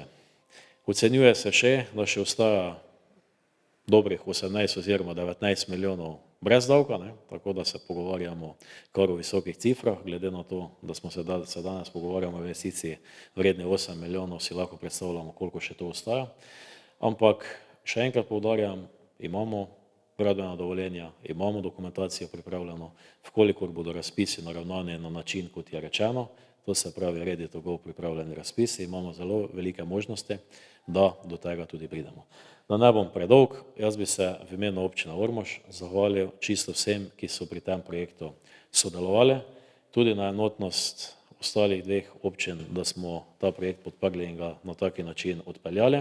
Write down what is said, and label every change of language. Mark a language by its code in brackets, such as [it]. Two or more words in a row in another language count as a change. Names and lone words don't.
[sl] Ocenjuje se še, da še ostaja dobrih 18 oziroma 19 milijonov brez davka, tako da se pogovarjamo kar o visokih cifrah, glede na to, da smo se danes pogovarjamo o investiciji vredni 8 milijonov, si lahko predstavljamo, koliko še to ostaja. Ampak še enkrat poudarjam, imamo gradbena dovoljenja, imamo dokumentacijo pripravljeno, vkolikor bodo razpisi naravnani na način, kot je rečeno, to se pravi [en] ready to go [sl] pripravljeni razpisi, imamo zelo velike možnosti, da do tega tudi pridemo. Da ne bom predolg, jaz bi se v imenu občine Ormož zahvalil čisto vsem, ki so pri tem projektu sodelovali, tudi na enotnost ostalih dveh občin, da smo ta projekt podprli in ga na taki način odpeljali.